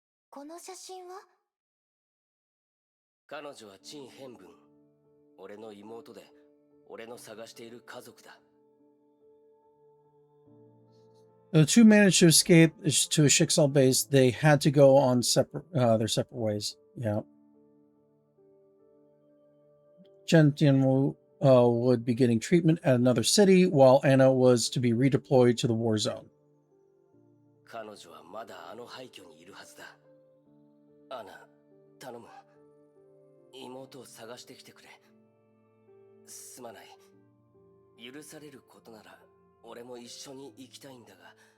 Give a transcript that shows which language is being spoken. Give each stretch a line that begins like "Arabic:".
Japanese: この写真は？彼女は陳変文。俺の妹で、俺の探している家族だ。
English: The two managed to escape to a Schicksal base. They had to go on their separate ways. Yeah. Chen Tianwu would be getting treatment at another city, while Anna was to be redeployed to the war zone.
Japanese: 彼女はまだあの廃墟にいるはずだ。アナ、頼む。妹を探してきてくれ。すまない。許されることなら俺も一緒に行きたいんだが。